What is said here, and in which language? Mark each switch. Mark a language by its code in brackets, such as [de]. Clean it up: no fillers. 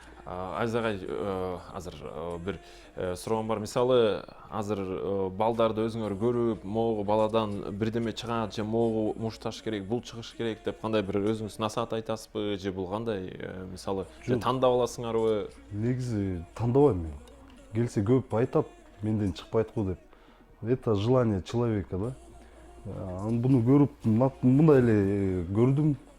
[ky] Азиз агай, азыр бир суроом бар. Мисалы, азыр балдарды өзүңөр көрүп, могу баладан бирдеме чыгат же могу мушташ керек, бул чыгыш керек деп кандай бир өзүңүз насаат айтасызбы же бул кандай? Мисалы, же тандап аласыңарбы? Негизи тандабайм мен. Келсе көп айтат, менден чыкпайт го деп. [ru] Это желание человека, да. [ky] Буну көрүп, мындай эле көрдүм.